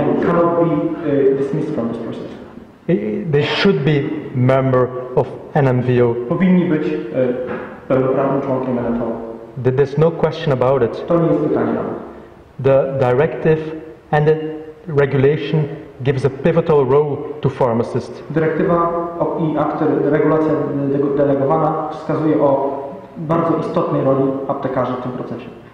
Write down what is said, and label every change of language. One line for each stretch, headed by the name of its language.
English: And cannot be dismissed from this process. They should be member of NMVO.
Polish: Powinni być pełnoprawnym członkiem NMVO.
English: There's no question about it.
Polish: To nie jest pytanie.
English: The directive and the regulation gives a pivotal role to pharmacists.
Polish: Dyrektywa i regulacja delegowana wskazuje o bardzo istotnej roli aptekarzy w tym procesie.